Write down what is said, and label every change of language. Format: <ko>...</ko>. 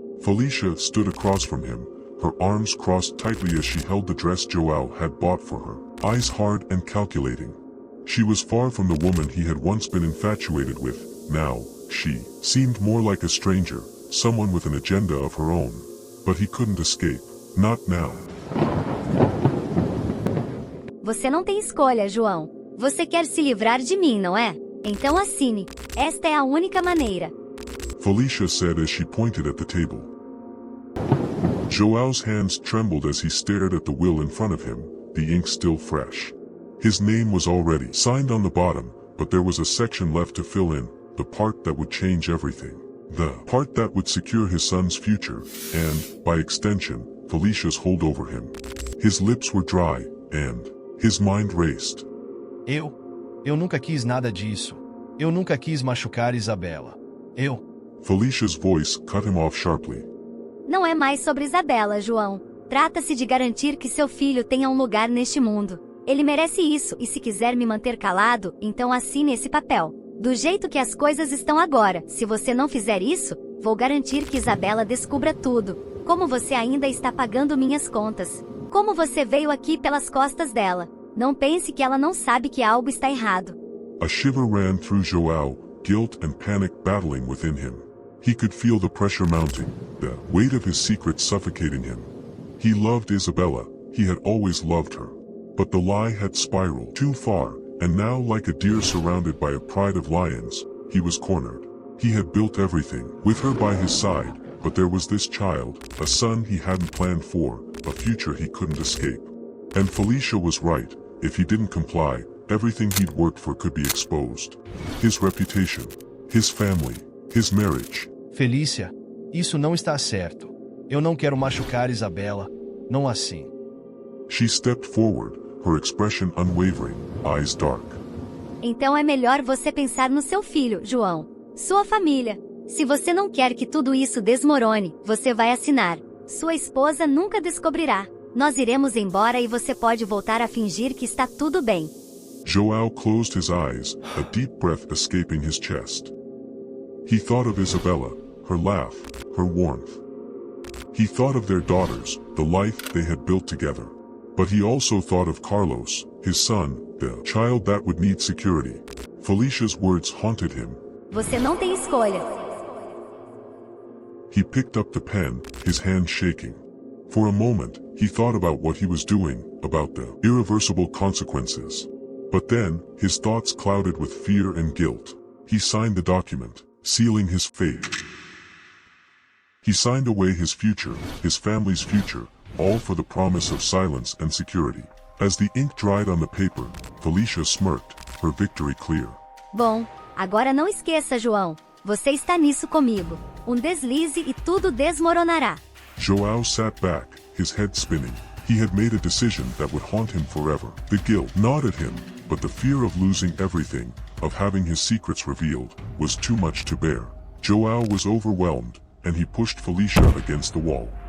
<en>Felicia stood across from him, her arms crossed tightly as she held the dress João had bought for her, eyes hard and calculating. She was far from the woman he had once been infatuated with. Now, she seemed more like a stranger, someone with an agenda of her own. But he couldn't escape. Not now.</en> <pt>Você não tem escolha, João. Você quer se livrar de mim, não é? Então assine. Esta é a única maneira.</pt> <en>Felicia said as she pointed at the table. João's hands trembled as he stared at the will in front of him, the ink still fresh. His name was already signed on the bottom, but there was a section left to fill in, the part that would change everything. The part that would secure his son's future, and, by extension, Felicia's hold over him. His lips were dry, and his mind raced.</en> <pt>Eu nunca quis nada disso. Eu nunca quis machucar Isabella.</pt> <en>Felicia's voice cut him off sharply.</en> <pt>Não é mais sobre Isabela, João. Trata-se de garantir que seu filho tenha um lugar neste mundo. Ele merece isso, e se quiser me manter calado, então assine esse papel. Do jeito que as coisas estão agora, se você não fizer isso, vou garantir que Isabela descubra tudo. Como você ainda está pagando minhas contas. Como você veio aqui pelas costas dela. Não pense que ela não sabe que algo está errado.</pt> <en>A shiver ran through João, guilt and panic battling within him. He could feel the pressure mounting, the weight of his secret suffocating him. He loved Isabella, he had always loved her. But the lie had spiraled too far, and now like a deer surrounded by a pride of lions, he was cornered. He had built everything, with her by his side, but there was this child, a son he hadn't planned for, a future he couldn't escape. And Felicia was right, if he didn't comply, everything he'd worked for could be exposed. His reputation, his family, his marriage.</en> <pt>Felícia, isso não está certo. Eu não quero machucar Isabella, não assim.</pt> <en>She stepped forward, her expression unwavering, eyes dark.</en> <pt>Então é melhor você pensar no seu filho, João. Sua família. Se você não quer que tudo isso desmorone, você vai assinar. Sua esposa nunca descobrirá. Nós iremos embora e você pode voltar a fingir que está tudo bem.</pt> <en>João closed his eyes, a deep breath escaping his chest. He thought of Isabella, her laugh, her warmth. He thought of their daughters, the life they had built together. But he also thought of Carlos, his son, the child that would need security. Felicia's words haunted him.</en> <pt>Você não tem escolha.</pt> <en>He picked up the pen, his hand shaking. For a moment, he thought about what he was doing, about the irreversible consequences. But then, his thoughts clouded with fear and guilt. He signed the document, sealing his fate. He signed away his future, his family's future, all for the promise of silence and security. As the ink dried on the paper, Felicia smirked, her victory clear.</en> <pt>Bom, agora não esqueça, João. Você está nisso comigo. Deslize e tudo desmoronará.</pt> <en>João sat back, his head spinning. He had made a decision that would haunt him forever. The guilt gnawed at him, but the fear of losing everything, of having his secrets revealed, was too much to bear. João was overwhelmed, and he pushed Felicia against the wall.</en>